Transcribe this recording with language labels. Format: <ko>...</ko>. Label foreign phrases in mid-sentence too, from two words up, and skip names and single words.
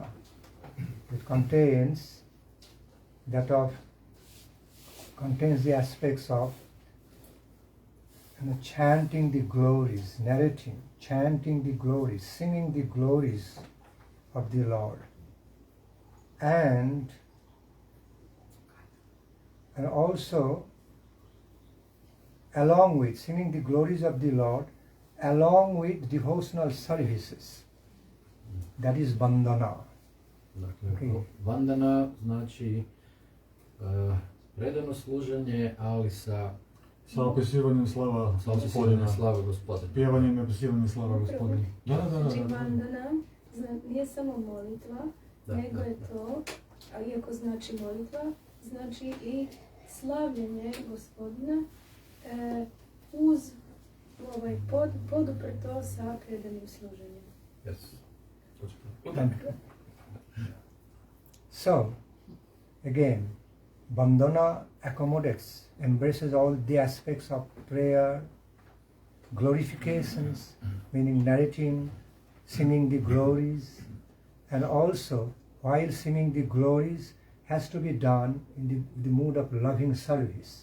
<en>It contains the aspects of chanting the glories, narrating, chanting the glories, singing the glories of the Lord, and also along with singing the glories of the Lord, along with devotional services. That is vandana.</en> <hr>Dakle, vandana znači predano služenje, ali sa opisivanjem slava Gospodina. Pjevanjem i opisivanjem slava Gospodina. Znači vandana nije samo molitva, nego je to, a iako znači molitva, znači i slavljenje Gospodina uz poduprto sa predanim služenjem.</hr> <en>Yes. So, again, vandana accommodates, embraces all the aspects of prayer, glorifications, meaning narrating, singing the glories, And also, while singing the glories, has to be done in the mood of loving service.</en>